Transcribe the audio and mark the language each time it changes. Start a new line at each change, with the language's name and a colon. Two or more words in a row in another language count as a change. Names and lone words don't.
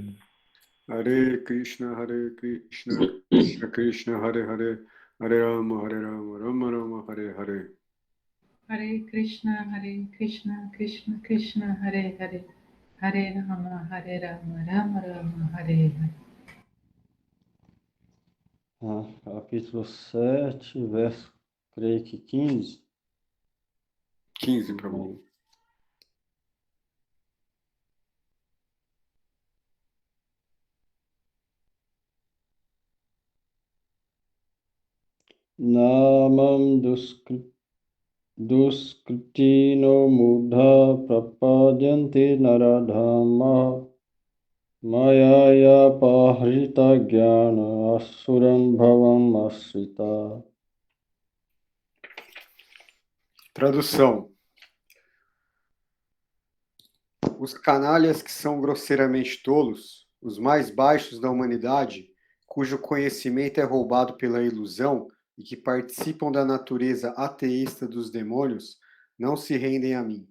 Sanskrit: Hare Krishna, Krishna Krishna, Hare Hare, Hare Rama, Rama Rama, Hare Hare. Hare Krishna, Krishna Krishna, Hare Hare, Hare Rama, Rama Rama, Hare Hare.
Portuguese: Capítulo 7, verso, creio que 15. 15, Prabhu.
Sanskrit: Namam Duskritino Mudha Prapadyanti Naradhama Mayaya Pahrita Jnana Asuram Bhavam Asrita.
Portuguese: Tradução. Os canalhas que são grosseiramente tolos, os mais baixos da humanidade, cujo conhecimento é roubado pela ilusão e que participam da natureza ateísta dos demônios, não se rendem a mim.